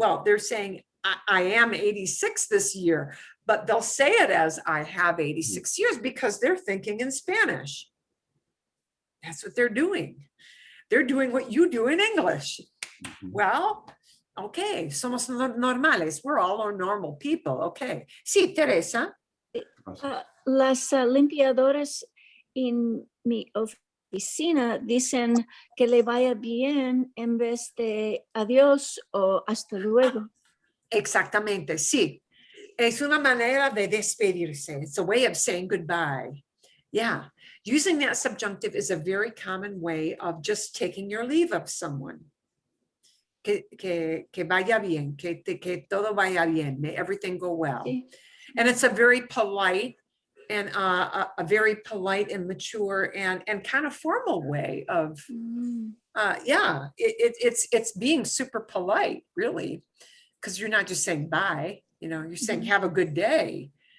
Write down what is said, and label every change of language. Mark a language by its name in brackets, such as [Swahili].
[English] Well, they're saying I am 86 this year, but they'll say it as I have 86 years because they're thinking in Spanish. That's what they're doing. They're doing what you do in English. Well, okay, [Spanish] somos normales. [English] We're all our normal people. Okay. Sí, Teresa. [Spanish] Las limpiadoras en mi oficina dicen que le vaya bien en vez de adiós o hasta luego. Exactamente, sí. Es una manera de despedirse. [English] It's a way of saying goodbye. Yeah, using that subjunctive is a very common way of just taking your leave of someone. [Spanish] Que vaya bien, que todo vaya bien, [English] may everything go well. [Spanish] Sí. [English] And it's a very polite and a very polite and mature and kind of formal way of, yeah, it's being super polite, really, because you're not just saying bye, you know, you're saying have a good day.